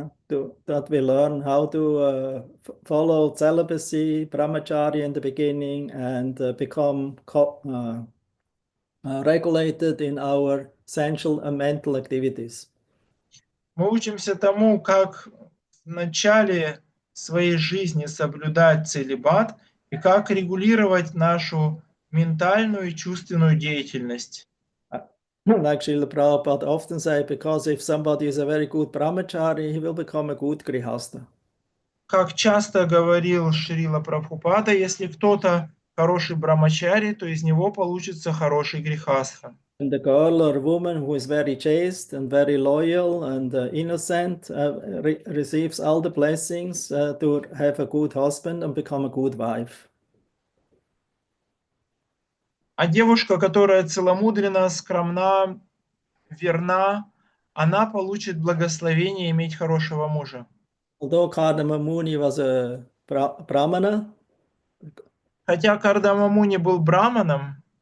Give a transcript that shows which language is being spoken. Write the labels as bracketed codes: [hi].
[en] That we learn how to follow celibacy, brahmacharya in the beginning, and become regulated in our sensual and mental activities. [ru] мы учимся тому, как в начале своей жизни соблюдать целибат и как регулировать нашу ментальную и чувственную деятельность. [en] Like Srila Prabhupada often say, because if somebody is a very good brahmachari, he will become a good grihasta. [ru] Как часто говорил Шрила Прабхупада, если кто-то хороший брамачари, то из него получится хороший грихастха. [en] And the girl or woman who is very chaste and very loyal and innocent receives all the blessings to have a good husband and become a good wife. [ru] А девушка, которая целомудрена, скромна, верна, она получит благословение иметь хорошего мужа. [en] Although Kardama Muni was a brahmana, [ru] Хотя Кардама Муни был браманом,